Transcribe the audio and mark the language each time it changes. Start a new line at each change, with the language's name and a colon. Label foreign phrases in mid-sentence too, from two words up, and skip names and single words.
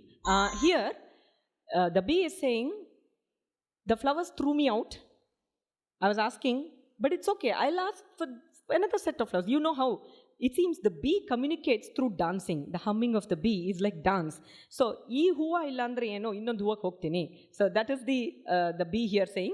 English: Here, the bee is saying, the flowers threw me out. I was asking, but it's okay. I'll ask for another set of flowers. You know how it seems the bee communicates through dancing. The humming of the bee is like dance. So,
Kannada: ಈ ಹೂವ ಇಲ್ಲ ಅಂದ್ರೆ ಏನೋ ಇನ್ನೊಂದು ಹೂವಕ್ಕೆ ಹೋಗ್ತೀನಿ.
English: So that is the bee here saying.